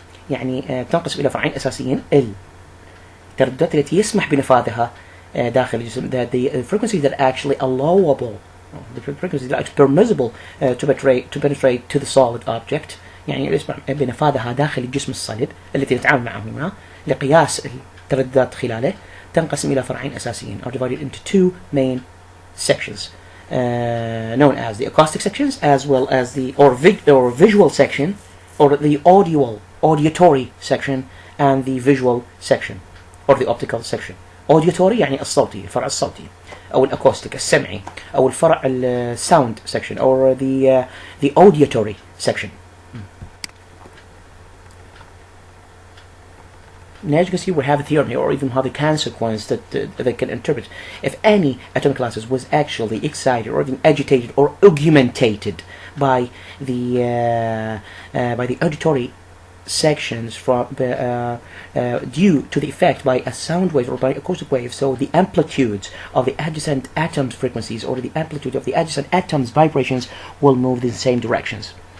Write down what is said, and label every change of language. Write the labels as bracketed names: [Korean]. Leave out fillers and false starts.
[Arabic] يعني تنقسم إلى فرعين أساسيين: الترددات التي يسمح بنفاذها داخل الجسم, [English] the frequencies that are actually allowable, the frequencies that are permissible to penetrate to the solid object, [Arabic] يعني يسمح بنفاذها داخل الجسم الصلب التي نتعامل معه هنا لقياس الترددات خلاله, تنقسم إلى فرعين أساسيين, [English] are divided into two main sections, known as the acoustic sections as well as the or visual section, or the auditory section, and the visual section or the optical section. [Arabic] auditory يعني الصوتي, الفرع الصوتي, أو الأكوستيك السمعي, أو الفرع [English] sound section, or the auditory section. Now as you can see, we have a theorem here, or even have a consequence that they can interpret. If any atomic lattice was actually excited or even agitated or augmentated by the auditory sections from due to the effect by a sound wave or by acoustic wave, so the amplitudes of the adjacent atoms frequencies or the amplitude of the adjacent atoms vibrations will move in the same directions.